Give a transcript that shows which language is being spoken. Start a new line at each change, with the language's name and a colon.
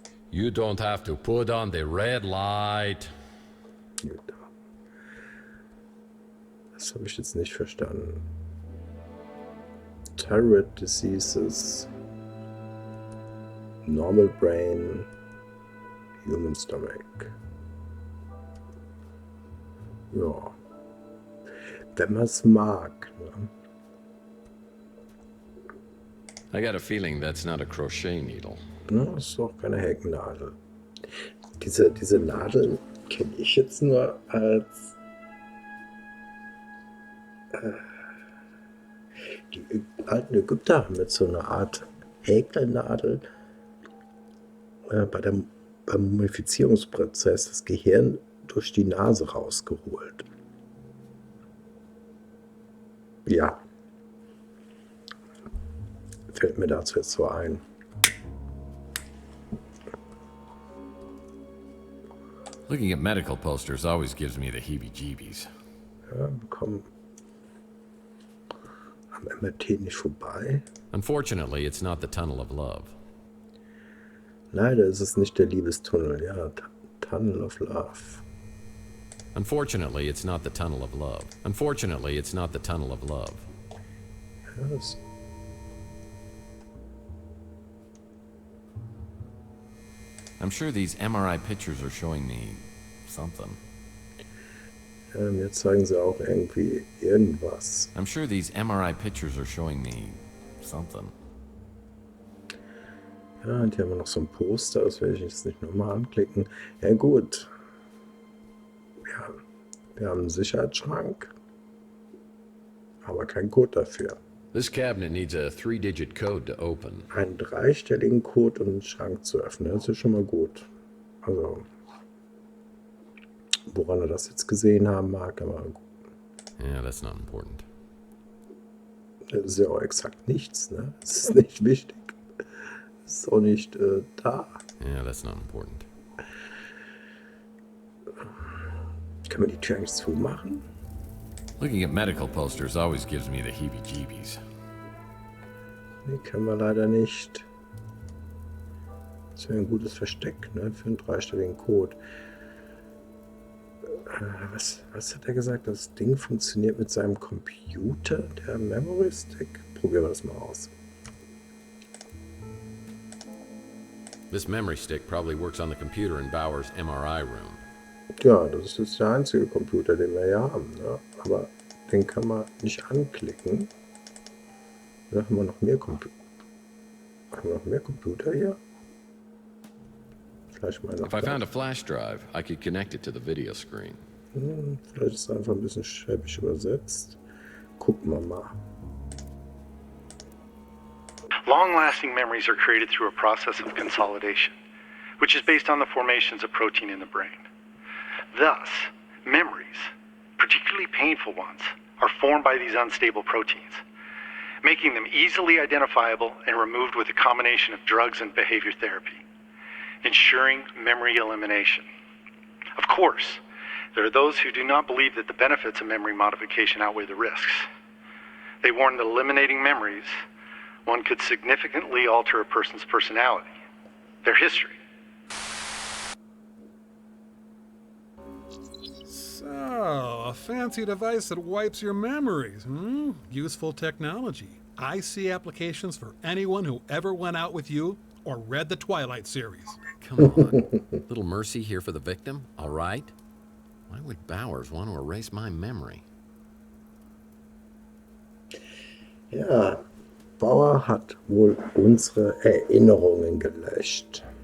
English: You don't have to put on the red light.
German: Gut. Das habe ich jetzt nicht verstanden.
English: Thyroid Diseases. Normal Brain. Human Stomach.
German: Ja. Wenn man es mag. Ne?
English: I got a feeling that's not a crochet needle.
German: Ja, das ist auch keine Hecknadel. Diese Nadeln kenne ich jetzt nur als die alten Ägypter haben mit so einer Art Häkelnadel beim Mumifizierungsprozess das Gehirn durch die Nase rausgeholt. Ja. Fällt mir dazu jetzt so ein.
English: Looking at medical posters always gives me the heebie-jeebies.
German: Ja, wir kommen am MRT nicht vorbei.
English: Unfortunately, it's not the tunnel of love.
German: Leider ist es nicht der Liebestunnel.
English: Ja, Tunnel of Love. Unfortunately, it's not the tunnel of love. Unfortunately, it's not the tunnel of love.
German: Ja, das
English: I'm sure these MRI pictures are showing me something.
German: Mir zeigen sie auch irgendwie irgendwas.
English: I'm sure these MRI pictures are showing me something.
German: Ja, und hier haben wir noch so ein Poster, das werde ich jetzt nicht nochmal anklicken. Ja gut. Wir haben einen Sicherheitsschrank, aber keinen Code dafür.
English: This cabinet needs a 3-digit code to open.
German: Einen 3-stelligen Code, um den Schrank zu öffnen, das ist schon mal gut. Also, woran er das jetzt gesehen haben mag, aber
English: Yeah, that's not important.
German: das ist ja auch exakt nichts, ne? Das ist nicht wichtig. Das ist auch nicht da.
English: Yeah, that's not important.
German: Kann man die Tür eigentlich zumachen?
English: Looking at medical posters always gives me the heebie-jeebies.
German: Nee, können wir leider nicht. Das wäre ein gutes Versteck, ne? Für einen 3-stelligen Code. Was hat er gesagt? Das Ding funktioniert mit seinem Computer, der Memory Stick. Probieren wir das mal aus.
English: This memory stick probably works on the computer in Bauer's MRI room.
German: Ja, das ist jetzt der einzige Computer, den wir hier haben. Ne? Aber den kann man nicht anklicken. Oder haben wir noch mehr Computer? Haben wir noch mehr Computer hier? Vielleicht mal noch.
English: If I found a flash drive, I could connect it to the video screen.
German: Vielleicht ist es einfach ein bisschen schäbig übersetzt. Gucken wir mal.
English: Long-lasting memories are created through a process of consolidation, which is based on the formations of protein in the brain. Thus, memories, particularly painful ones, are formed by these unstable proteins, making them easily identifiable and removed with a combination of drugs and behavior therapy, ensuring memory elimination. Of course, there are those who do not believe that the benefits of memory modification outweigh the risks. They warn that eliminating memories, one could significantly alter a person's personality, their history. So, a fancy device that wipes your memories, hmm? Useful technology. I see applications for anyone who ever went out with you or read the Twilight series. Come on. Little mercy here for the victim, all right? Why would Bowers want to erase my memory?
German: Ja, Bauer hat wohl unsere Erinnerungen gelöscht.